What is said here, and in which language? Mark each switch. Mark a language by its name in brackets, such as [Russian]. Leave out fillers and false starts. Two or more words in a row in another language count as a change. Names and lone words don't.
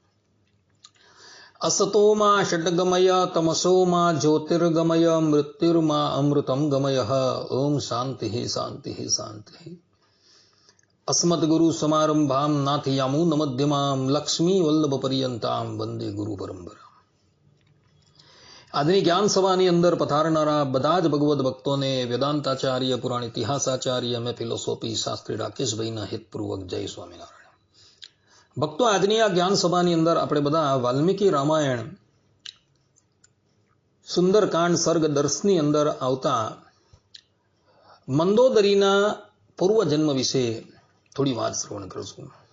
[Sanskrit] असतो मा षड्गमय तमसो मा ज्योतिर्गमय मृत्युर्मा अमृतं गमय। ओम शांति शांति शांति। अस्मद्गुरु समारंभां नाथयामुनमध्यमां लक्ष्मी वल्लभ पर्यंतां वंदे गुरु परंपरा। [Gujarati] આજની જ્ઞાન સભાની અંદર પધારનારા બધા જ ભગવદ ભક્તોને વેદાંતાચાર્ય, પુરાણ ઇતિહાસાચાર્ય અને ફિલોસોફી શાસ્ત્રી રાકેશભાઈના હિતપૂર્વક જય સ્વામિનારાયણ. ભક્તો, આજની આ જ્ઞાન સભાની અંદર આપણે બધા વાલ્મીકી રામાયણ સુંદરકાંડ સર્ગ 10ની અંદર આવતા મંદોદરીના પૂર્વજન્મ વિશે થોડી વાત શ્રવણ કરશું.